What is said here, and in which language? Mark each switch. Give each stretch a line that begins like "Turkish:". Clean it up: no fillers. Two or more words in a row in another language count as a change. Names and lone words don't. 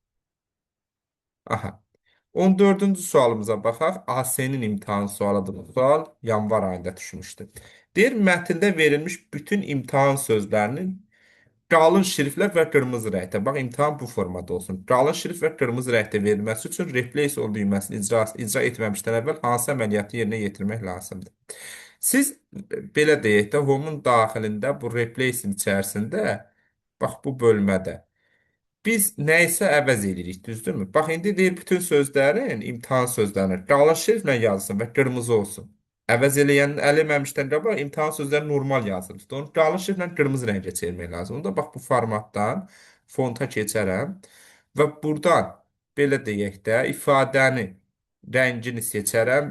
Azerbaijani: Aha. 14-cü sualımıza baxaq. AS-nin imtahan sualıdır bu sual. Yanvar ayında düşmüşdü. Deyir, mətndə verilmiş bütün imtahan sözlərinin qalın şriflə və qırmızı rəngdə. Bax, imtahan bu formada olsun. Qalın şrif və qırmızı rəngdə verilməsi üçün
English: replace all
Azerbaijani: düyməsini icra etməmişdən əvvəl hansı əməliyyatı yerinə yetirmək lazımdır? Siz belə deyək də, home-un daxilində bu replace-in içərisində, bax bu bölmədə biz nəyisə əvəz edirik, düzdürmü? Bax, indi deyir, bütün sözlərin, imtahan sözlərini qalın şriflə yazsın və qırmızı olsun. Əvəz eləyən, eləməmişdən qabaq imtahan sözləri normal yazılmışdı. Onu qalın şriflə qırmızı rəngə çevirmək lazımdır. Da bax, bu formatdan fonta keçərəm və buradan, belə deyək də, ifadəni, rəngini seçərəm.